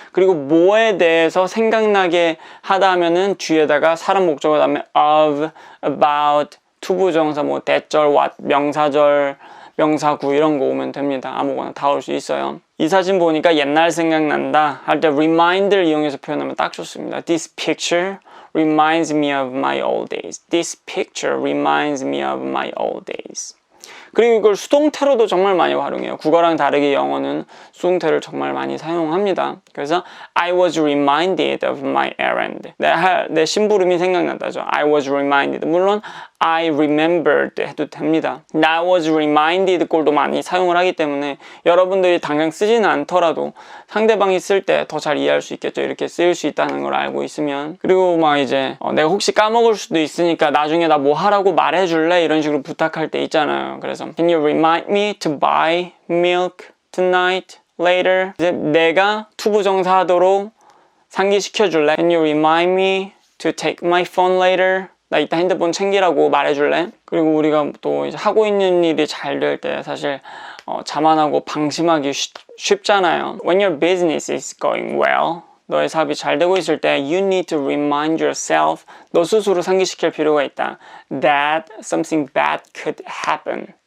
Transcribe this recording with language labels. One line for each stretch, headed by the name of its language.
Korean: 그리고 뭐에 대해서 생각나게 하다 하면은 뒤에다가 사람 목적어 다음에 of, about, 투부정사, 뭐 대절, what, 명사절, 명사구 이런 거 오면 됩니다. 아무거나 다 올 수 있어요. 이 사진 보니까 옛날 생각난다 할 때 remind를 이용해서 표현하면 딱 좋습니다.
English: This picture reminds me of my old days. This picture reminds me of my old days.
Korean: 그리고 이걸 수동태로도 정말 많이 활용해요. 국어랑 다르게 영어는 수동태를 정말 많이 사용합니다.
English: 그래서 I was reminded of my errand.
Korean: 내 심부름이 생각난다죠.
English: I was reminded.
Korean: 물론
English: I remembered
Korean: 해도 됩니다.
English: I was reminded
Korean: 꼴도 많이 사용을 하기 때문에 여러분들이 당장 쓰지는 않더라도 상대방이 쓸 때 더 잘 이해할 수 있겠죠. 이렇게 쓰일 수 있다는 걸 알고 있으면. 그리고 막 이제 내가 혹시 까먹을 수도 있으니까 나중에 나 뭐 하라고 말해줄래? 이런 식으로 부탁할 때 있잖아요.
English: 그래서 Can you remind me to buy milk tonight, later?
Korean: 이제 내가 투부정사 하도록 상기시켜줄래?
English: Can you remind me to take my phone later?
Korean: 나 이따 핸드폰 챙기라고 말해줄래? 그리고 우리가 또 이제 하고 있는 일이 잘 될 때 사실 자만하고 방심하기 쉽잖아요.
English: When your business is going well,
Korean: 너의 사업이 잘 되고 있을 때
English: you need to remind yourself,
Korean: 너 스스로 상기시킬 필요가 있다.
English: That something bad could happen.